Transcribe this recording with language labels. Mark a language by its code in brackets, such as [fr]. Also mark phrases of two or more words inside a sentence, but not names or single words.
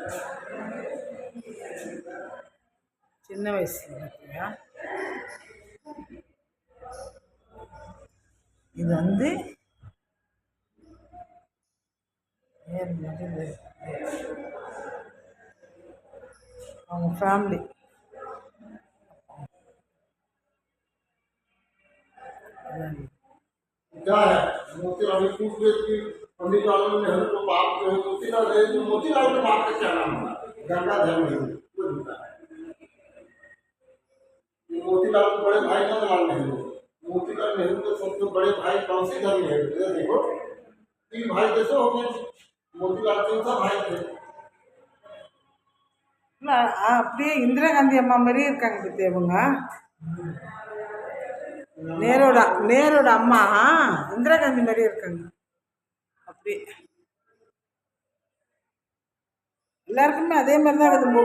[ta] சின்ன வயசுல பார்த்தியா. இது வந்து அவங்க ஃபேமிலி. [hi] क्या है मोतीलाल पूछ रहे कि पंडित लाल नेहरू को बाप जो है मोतीलाल के बाप का क्या नाम है? गंगाधर नेहरू। मोतीलाल के बड़े भाई नंदलाल नेहरू। मोतीलाल नेहरू के सबसे बड़े भाई बंशीधर नेहरू। देखो 3 भाई कैसे हो गए? मोतीलाल चौथा भाई थे. [ta] அப்படியே இந்திரா காந்தி அம்மா மாதிரியே இருக்காங்க பத்தி அவங்க. நேரோட அம்மா இந்திரா காந்தி மாதிரியே இருக்காங்க. அப்படி எல்லாருக்குமே அதே மாதிரி தான் இருக்குது.